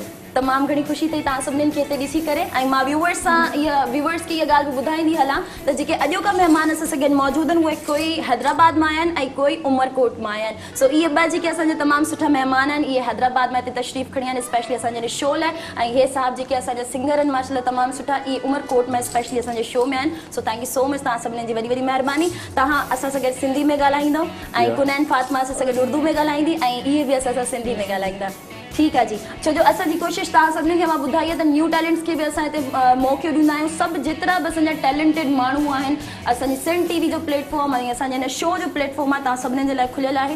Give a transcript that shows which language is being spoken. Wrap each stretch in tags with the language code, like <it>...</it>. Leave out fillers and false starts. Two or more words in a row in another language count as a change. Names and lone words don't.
<sd>तमामु घणी ख़ुशी थी तव्हां सभिनीनि खे हिते ॾिसी करे। ऐं मां व्यूअर्स खे इहा ॻाल्हि बि ॿुधाईंदी हलां त जेके अॼोका महिमान असां सां गॾु मौजूदु आहिनि, उहे कोई हैदराबाद मां आया आहिनि ऐं कोई उमरकोट मां आया आहिनि। सो इहे 2 जेके असांजा तमामु सुठा महिमान आहिनि, इहे हैदराबाद मां हिते तशरीफ़ खणी आहिनि स्पेशली असांजे शो लाइ। ऐं इहे साहब जेके असांजा सिंगर आहिनि, माशाल्लाह तमामु सुठा, इहे उमरकोट में स्पेशली असांजे शो में आहिनि।</sd> <en>So thank you so much,</en> <sd>तव्हां सभिनीनि जी वॾी वॾी महिरबानी। तव्हां असां सां गॾु सिंधी में ॻाल्हाईंदव ऐं कुनैन फातिमा असां सां गॾु उर्दू में ॻाल्हाईंदी ऐं इहे बि असां सां सिंधी में ॻाल्हाईंदा। ठीकु आहे जी, छो जो असांजी कोशिशि तव्हां सभिनी खे मां ॿुधाई आहे त</sd> <en>new talents</en> <sd>खे बि असां हिते मौक़ो ॾींदा आहियूं। सभु जेतिरा बि असांजा टैलेंटेड माण्हू आहिनि, असांजी सिंध टीवी जो प्लेटफॉर्म ऐं असांजे हिन शो जो प्लेटफॉर्म आहे, तव्हां सभिनीनि जे लाइ खुलियल आहे।</sd>